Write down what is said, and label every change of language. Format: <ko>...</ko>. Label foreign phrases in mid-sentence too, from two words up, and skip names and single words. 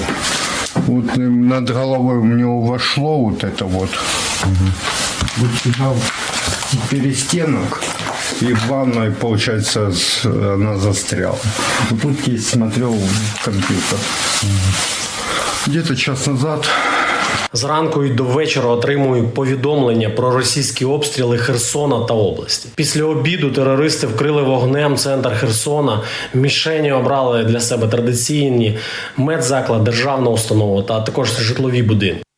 <ru>Вот над головой у него вошло вот это вот. Вот сюда перестенок. И в ванной, получается, она застряла. Вот тут тесть смотрел в компьютер. Где-то час назад.</ru> <uk>Зранку і до вечора отримую повідомлення про російські обстріли Херсона та області. Після обіду терористи вкрили вогнем центр Херсона. Мішені обрали для себе традиційні медзаклад, державну установу та також житлові будинки.</uk>